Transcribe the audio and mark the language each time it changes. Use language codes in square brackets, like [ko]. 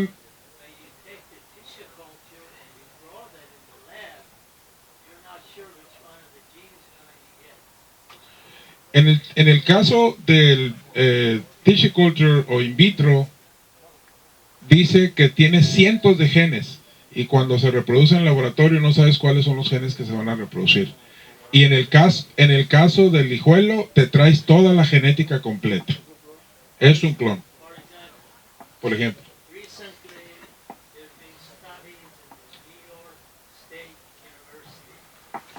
[en] When you take the tissue culture and you grow that in the lab, you're not sure which one of the genes you're going to get. [es] en el caso del tissue culture o in vitro, dice que tiene cientos de genes y cuando se reproduce en el laboratorio no sabes cuáles son los genes que se van a reproducir. Y en el caso del hijuelo te traes toda la genética completa. Es un clon, [en] For example, [es] por ejemplo. [en] recently there have been studies in the New York State University